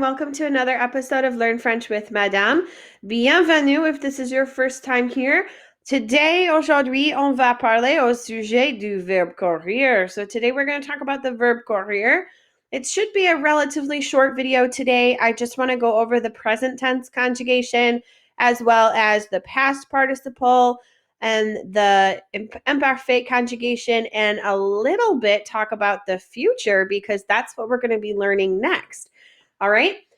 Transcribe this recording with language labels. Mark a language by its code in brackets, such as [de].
[en] Welcome to another episode of Learn French with Madame. [fr] Bienvenue [en] if this is your first time here. [fr] Aujourd'hui, on va parler au sujet du verbe courir. [en] So today we're going to talk about the verb courir. It should be a relatively short video today. I just want to go over the present tense conjugation as well as the past participle and the imperfect conjugation, and a little bit talk about the future because that's what we're going to be learning next. All right.